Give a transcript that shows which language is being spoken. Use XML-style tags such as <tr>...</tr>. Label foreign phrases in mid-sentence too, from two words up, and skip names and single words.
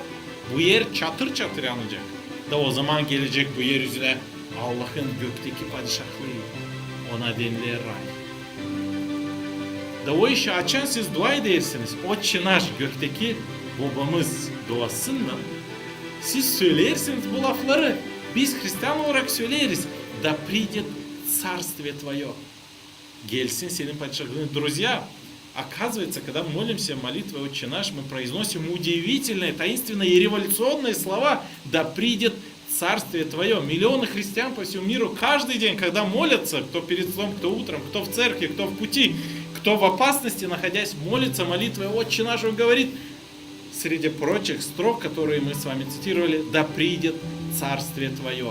<gag>Bu yer çatır çatır yanacak. Da o zaman gelecek bu yeryüzüne Allah'ın gökteki padişahlığı. Ona denilir ray. Da o işi açan siz dua edersiniz. O çınar gökteki babamız duasıyla siz söylersiniz bu lafları. Biz Hristiyan olarak söyleriz.</gag> <ru>Da придет царствие твое.</ru> <gag>Gelsin senin padişahlığın.</gag> <ru>Друзья, оказывается, когда мы молимся молитвой «Отче наш», мы произносим удивительные, таинственные и революционные слова «Да придет царствие Твое». Миллионы христиан по всему миру каждый день, когда молятся, кто перед сном, кто утром, кто в церкви, кто в пути, кто в опасности, находясь, молится молитвой «Отче наш», он говорит, среди прочих строк, которые мы с вами цитировали, «Да придет царствие Твое».</ru>